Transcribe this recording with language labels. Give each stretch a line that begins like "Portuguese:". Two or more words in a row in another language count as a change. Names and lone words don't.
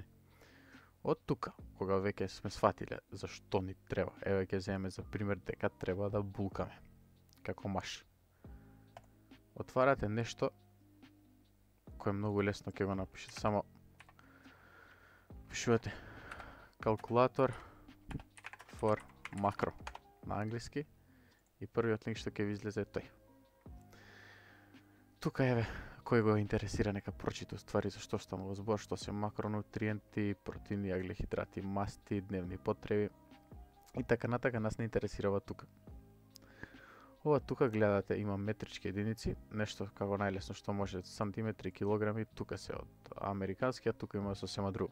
Macedonian: Од тука, кога веќе сме сфатиле зашто ни треба, еве ќе земеме за пример дека треба да булкаме како маж. Отварате нешто кое многу лесно ќе го напишете, само пишувате
English: calculator for macro
Macedonian: на англиски и првиот линк што ќе ви излезе е тој. Тука еве, кој го интересира нека прочита ствари за што станува збор, што се макронутриенти, протеини, аглехидрати, масти, дневни потреби и така натака. Нас не интересирава тука. Ова тука гледате има метрички единици, нешто како најлесно што може, сантиметри, килограми, тука се од американски, а тука има сосема друго.